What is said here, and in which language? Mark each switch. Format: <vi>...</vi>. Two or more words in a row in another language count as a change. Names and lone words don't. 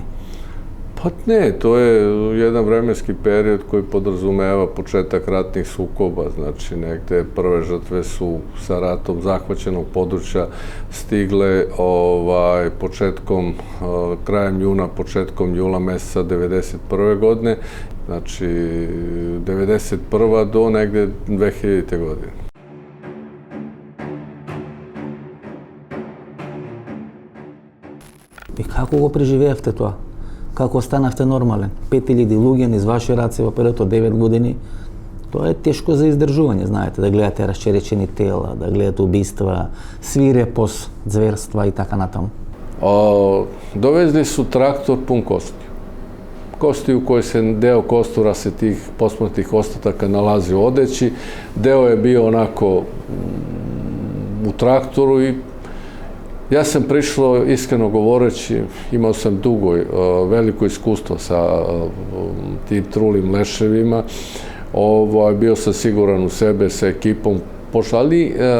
<sr>Pa ne, to je jedan vremenski period koji podrazumeva početak ratnih sukoba, znači negde prve žrtve su sa ratom zahvaćenog područja stigle početkom, krajem juna, početkom jula meseca 1991. godine, znači 1991. do negde 2000. godine.</sr> <mk>И како го преживеавте тоа? Како станавте нормален? 5000 луѓе низ ваши раце во период од 9 години. Тоа е тешко за издржување, знаете, да гледате расчеречени тела, да гледате убиства, свирепост, зверства и така натаму.</mk> <sr>Dovezli su traktor pun kosti. Kosti u kojoj se deo kostura se tih posmrtnih ostataka nalazi u odeći, deo je bio onako u traktoru i ja sam prišao, iskreno govoreći, imao sam veliko iskustvo sa tim trulim leševima, bio sam siguran u sebe sa ekipom, ali</sr>